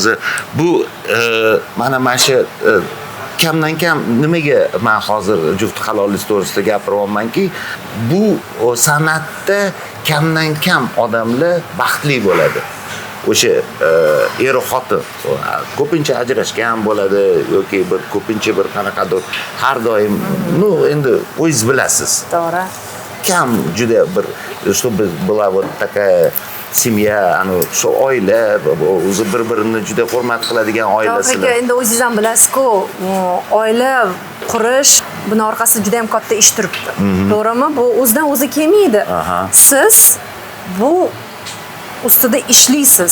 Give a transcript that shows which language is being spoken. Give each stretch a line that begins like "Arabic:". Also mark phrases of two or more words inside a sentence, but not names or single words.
Uzbek: Bu mana shu kamdan kam nimaga men hozir juft halollik to'g'risida gapiryapmanki, bu san'atda kamdan kam odamlar baxtli bo'ladi. O'sha er xotin ko'pincha ajrashgan bo'ladi yoki bir ko'pincha bir qanaqadir har doim, endi o'zingiz bilasiz. To'g'ri. Kam juda bir
Russian: чтобы была вот такая семья,
Uzbek: shu oila o'zi bir-birini juda hurmat qiladigan oilasilar. Endi o'zingiz ham bilasiz-ku, oila qurish buni orqasida juda ham katta ish turibdi. To'g'rimi? Bu o'zidan o'zi kelmaydi. Siz bu ustida ishlaysiz.